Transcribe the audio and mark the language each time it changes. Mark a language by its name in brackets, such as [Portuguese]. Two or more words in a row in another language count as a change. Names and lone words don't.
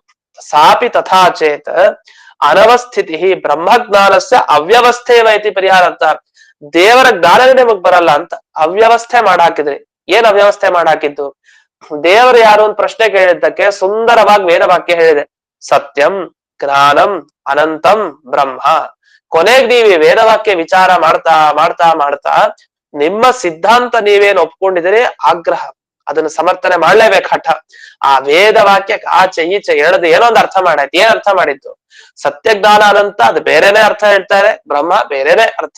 [Sanskrit] ಸಾಪಿ ತಥಾಚೇತ್ ಅನವಸ್ಥಿತಿ ಬ್ರಹ್ಮಜ್ಞಾನಸ್ಯ ಅವ್ಯವಸ್ಥೆವೇತಿ ಪರಿಹಾರಾರ್ಥ. [Kannada] ದೇವರ ಜ್ಞಾನವೇ ನಮಗ್ ಬರಲ್ಲ ಅಂತ ಅವ್ಯವಸ್ಥೆ ಮಾಡಾಕಿದ್ರಿ. ಏನ್ ಅವ್ಯವಸ್ಥೆ ಮಾಡಾಕಿದ್ದು? ದೇವರು ಯಾರು ಒಂದು ಪ್ರಶ್ನೆ ಕೇಳಿದ್ದಕ್ಕೆ ಸುಂದರವಾಗಿ ವೇದವಾಕ್ಯ ಹೇಳಿದೆ, [Sanskrit] ಸತ್ಯಂ ಜ್ಞಾನಂ ಅನಂತಂ ಬ್ರಹ್ಮ. [Kannada] ಕೊನೆಗೆ ನೀವು ವೇದವಾಕ್ಯ ವಿಚಾರ ಮಾಡ್ತಾ ಮಾಡ್ತಾ ಮಾಡ್ತಾ ನಿಮ್ಮ ಸಿದ್ಧಾಂತ ನೀವೇನು ಒಪ್ಕೊಂಡಿದ್ದೀರಿ ಆಗ್ರಹ, ಅದನ್ನ ಸಮರ್ಥನೆ ಮಾಡ್ಲೇಬೇಕು ಹಠ. ಆ ವೇದ ವಾಕ್ಯಕ್ಕೆ ಆಚೆ ಈಚೆ ಎಳೆದು ಏನೋ ಒಂದು ಅರ್ಥ ಮಾಡಾಯ್ತು. ಏನ್ ಅರ್ಥ ಮಾಡಿದ್ದು? ಸತ್ಯಜ್ಞಾನ ಅನಂತ ಅದು ಬೇರೆನೆ ಅರ್ಥ ಹೇಳ್ತಾರೆ, ಬ್ರಹ್ಮ ಬೇರೆನೆ ಅರ್ಥ.